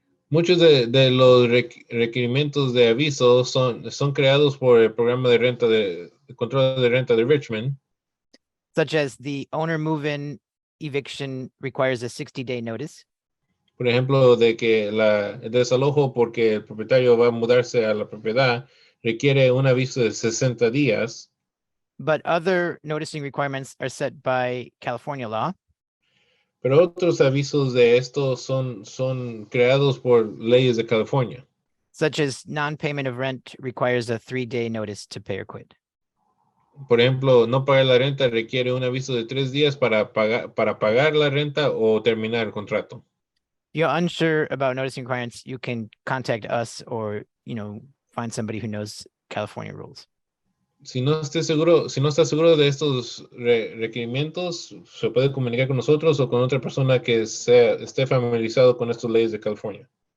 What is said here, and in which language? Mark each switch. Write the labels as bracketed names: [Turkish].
[Spanish] Muchos de los requerimientos de aviso son creados por el programa de control de renta de Richmond. [English] Such as the owner move-in eviction requires a 60-day notice. [Spanish] Por ejemplo, de que el desalojo porque el propietario va a mudarse a la propiedad requiere un aviso de 60 días. [English] But other noticing requirements are set by California law. [Spanish] Pero otros avisos de esto son creados por leyes de California. [English] Such as non-payment of rent requires a 3-day notice to pay or quit. [Spanish] Por ejemplo, no pagar la renta requiere un aviso de 3 días para pagar la renta o terminar el contrato. [English] If you're unsure about noticing requirements, you can contact us or, find somebody who knows California rules. [Spanish] Si no está seguro de estos requerimientos, se puede comunicar con nosotros o con otra persona que esté familiarizado con estas leyes de California.